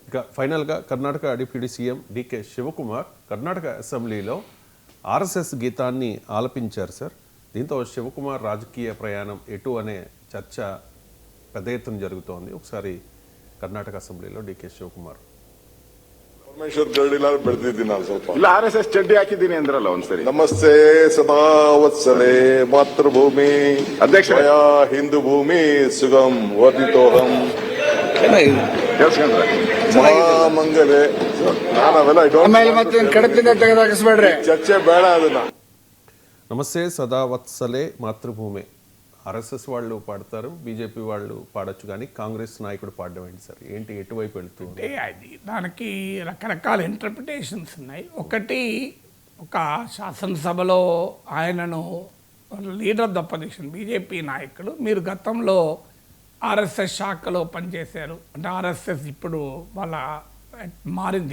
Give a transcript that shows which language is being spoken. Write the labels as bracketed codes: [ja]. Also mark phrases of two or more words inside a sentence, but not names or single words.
[te] ఇక ఫైనల్గా కర్ణాటక డిప్యూటీ సీఎం డికే శివకుమార్ కర్ణాటక అసెంబ్లీలో ఆర్ఎస్ఎస్ గీతాన్ని ఆలపించారు సార్. దీంతో శివకుమార్ రాజకీయ ప్రయాణం ఎటు అనే చర్చ పెద్ద ఎత్తున జరుగుతోంది. ఒకసారి కర్ణాటక అసెంబ్లీలో డికే శివకుమాರ್ [kn] ಪರಮೇಶ್ವರ್ ಗರಡಿಲಾರು ಬೆಳೆದಿದ್ದೀನಿ ನಾನು ಸ್ವಲ್ಪ. ಇಲ್ಲ RSS ಚಡ್ಡಿ ಹಾಕಿದ್ದೀನಿ ಅಂದ್ರಲ್ಲ ಒಂದ್ಸರಿ. [sa] ನಮಸ್ತೆ ಸದಾ ವತ್ಸಲೆ ಮಾತೃಭೂಮಿ [kn] ಅಧ್ಯಕ್ಷ [sa] ಹಿಂದೂ ಭೂಮಿ ಸುಗಮ್ ವರ್ಧಿತೋಹಂ ಮಹಾಮಂಗಲೆ. [kn] ನಾನು ಅವೆಲ್ಲ ಕಡಪಿಂದ ತೆಗೆದಾಕಿಸ್ಬೇಡ್ರಿ, ಚರ್ಚೆ ಬೇಡ. ಅದನ್ನ [sa] నమస్తే సదా వత్సలే మాతృభూమి [te] ఆర్ఎస్ఎస్ వాళ్ళు పాడతారు, బీజేపీ వాళ్ళు పాడొచ్చు, కానీ కాంగ్రెస్ నాయకుడు పాడడం ఏంటి సార్? ఏంటి ఎటువైపు వెళుతుంది? అది దానికి రకరకాల ఇంటర్ప్రిటేషన్స్ ఉన్నాయి. ఒకటి, ఒక శాసనసభలో ఆయనను [en] Leader of the Opposition [te] బీజేపీ నాయకుడు, మీరు గతంలో ఆర్ఎస్ఎస్ శాఖలో పనిచేశారు అంటే ఆర్ఎస్ఎస్ ఇప్పుడు వాళ్ళ మారింది.